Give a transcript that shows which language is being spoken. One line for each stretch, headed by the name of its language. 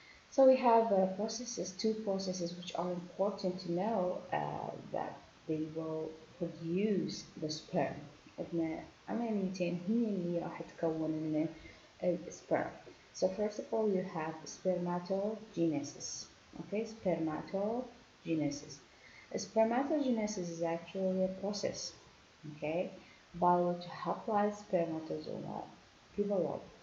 English: So we have two processes which are important to know that they will produce the sperm.
Arabic: عمليتين هي اللي راح تكون لنا السبرم.
English: So first of all you have spermatogenesis. Okay, spermatogenesis. Spermatogenesis is actually a process, okay, by which haploid spermatozoa develop.